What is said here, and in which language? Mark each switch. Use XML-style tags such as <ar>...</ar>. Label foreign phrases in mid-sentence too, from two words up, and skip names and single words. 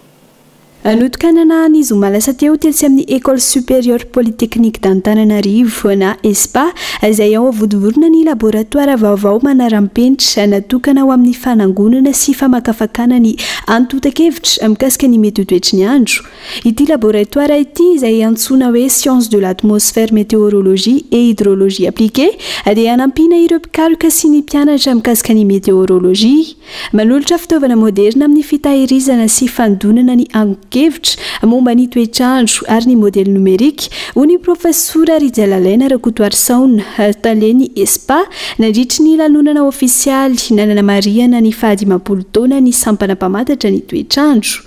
<mg>Notokanana ny zoma lasa teo tetsy amin'ny École supérieure polytechnique d'Antananarivo na ESPA izay ao avodivorona ny laboratoire vaovao manaram-penitra natokana ho amin'ny fanangonana sy famakafakana ny antotan-kevitra mikasika ny mety ho toetry ny andro. Ity laboratoire ity izay antsoina hoe</mg> <fr>science de l'atmosphère, météorologie et hydrologie appliquée</fr> <mg>dia anampina ireo mpikaroka sy ny mpianatra mikasika ny météorologie. Manolotra fitaovana moderna amin'ny fitahirizana sy fandonana ny kevitra momba ny toetrandro ary ny</mg> <fr>modèle numérique</fr> <mg>ho ny professora Rizalalaina Rakotoarisaona taleny ESPA nandritry ny lanonana ofisialy nananamariana ny 15 taona ny sampana mpamantatra ny toetrandro.</mg>